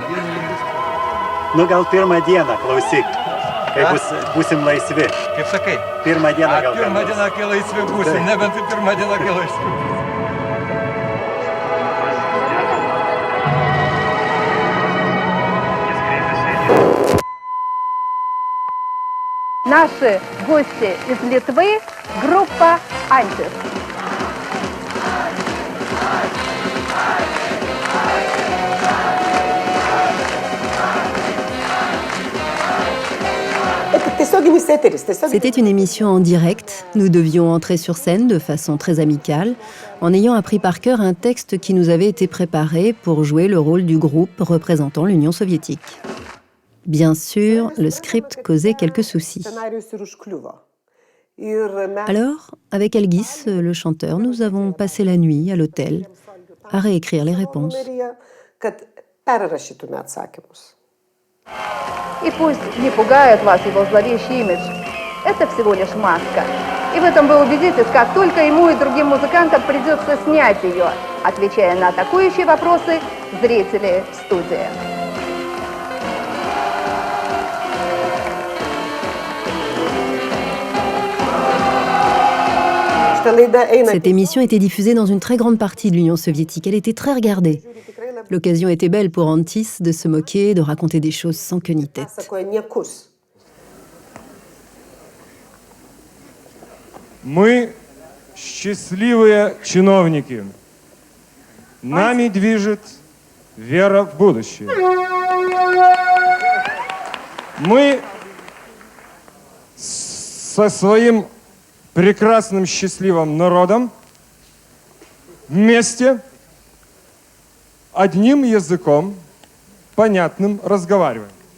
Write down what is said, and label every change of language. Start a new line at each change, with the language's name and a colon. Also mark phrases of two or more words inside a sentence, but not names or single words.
Lithuanian: Nu gal pirmą dieną, klausyk, kai būsim laisvi. Kaip sakai? Pirmą dieną gal. Pirmą dieną, kai laisvi būsim, nebent tai pirmą dieną, kai laisvi.
Russian: Наши гости из Литвы, группа «Антис».
French: C'était une émission en direct. Nous devions entrer sur scène de façon très amicale, en ayant appris par cœur un texte qui nous avait été préparé pour jouer le rôle du groupe représentant l'Union soviétique. Bien sûr, le script causait quelques soucis. Alors, avec Elgis, le chanteur, nous avons passé la nuit à l'hôtel à réécrire les réponses.
Russian: И пусть не пугает вас его зловещий имидж. Это всего лишь маска. И в этом вы убедитесь, как только ему и другим музыкантам придется снять ее, отвечая на атакующие вопросы зрителей в студии.
French: Cette émission était diffusée dans une très grande partie de l'Union soviétique. Elle était très regardée. L'occasion était belle pour Antis de se moquer, de raconter des choses sans queue ni tête.
Russian: Мы счастливые чиновники. Нами движет вера в будущее. Мы со своим прекрасным, счастливым народом вместе одним языком, понятным, разговариваем.